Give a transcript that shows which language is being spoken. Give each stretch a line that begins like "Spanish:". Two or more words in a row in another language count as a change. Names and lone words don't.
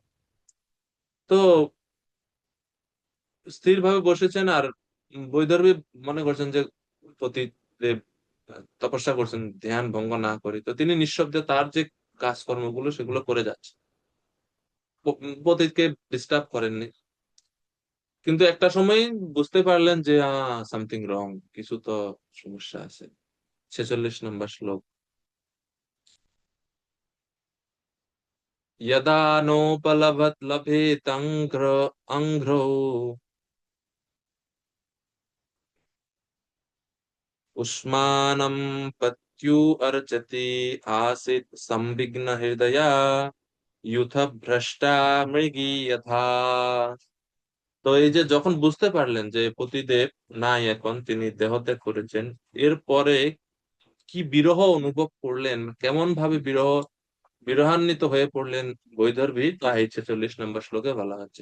Bangla: তো স্থির ভাবে বসেছেন, আর বৈদর্ভী মনে করছেন যে পতিদেব তপস্যা করছেন ধ্যান ভঙ্গ না করে, তো তিনি নিঃশব্দে তার যে কাজকর্মগুলো সেগুলো করে যাচ্ছে, পতিতকে ডিস্টার্ব করেননি। কিন্তু একটা সময় বুঝতে পারলেন যে
English: something wrong,
Bangla: কিছু তো সমস্যা আছে। 46 নম্বর শ্লোক।
Sanskrit: यदा नोपलभत लभेत अंघ्रो उष्मानं पत्यु अर्चति आसीत संविघ्न हृदया युथ भ्रष्टा मृगी यथा।
Bangla: তো এই যে যখন বুঝতে পারলেন যে পতিদেব নাই, এখন তিনি দেহত্যাগ করেছেন, এরপরে কি বিরহ অনুভব করলেন, কেমন ভাবে বিরহান্বিত হয়ে পড়লেন বৈদর্ভী, তা এই 46 নম্বর শ্লোকে বলা হচ্ছে।